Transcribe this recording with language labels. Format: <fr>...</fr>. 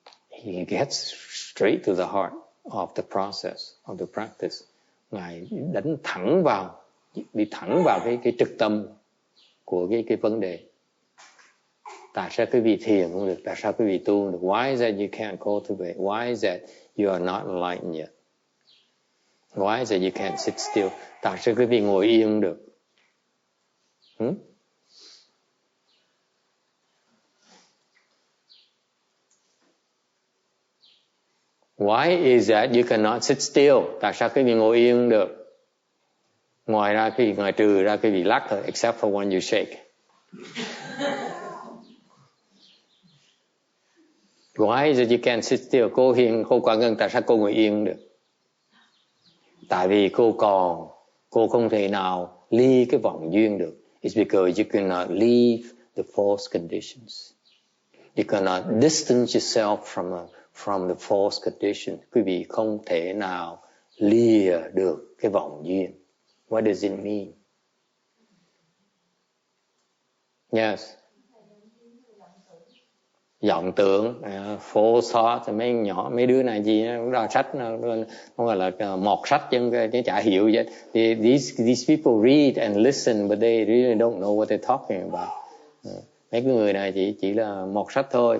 <en>He gets straight to the heart of the process, of the practice.</en> <vi>Ngài đánh thẳng vào, đi thẳng vào cái trực tâm của cái vấn đề. Tại sao quý vị thiền không được? Tại sao quý vị tu không được?</vi> <en>Why is that you can't cultivate? Why is that you are not enlightened yet? Why is that you can't sit still?</en> <vi>Tại sao quý vị ngồi yên được?</vi> <en>Why is that you cannot sit still?</en> <vi>Tại sao quý vị ngồi yên được? Ngoài trừ ra quý vị lắc thôi,</vi> <en>except for when you shake. Why is it you can't sit still?</en> <vi>Cô Quang Ngân, tại sao cô ngồi yên được? Tại vì cô không thể nào ly cái vòng duyên được.</vi> <en>It's because you cannot leave the false conditions. You cannot distance yourself from the false conditions.</en> <vi>Quý vị không thể nào lìa được cái vòng duyên.</vi> <en>What does it mean? Yes.</en> <vi>Vọng tưởng,</vi> <en>false thought,</en> <vi>mấy đứa này gì nó ra sách nó gọi là mọt sách chứ chả hiểu vậy.</vi> <en>These people read and listen but they really don't know what they're talking about.</en> <vi>Mấy cái người này chỉ là mọt sách thôi.</vi>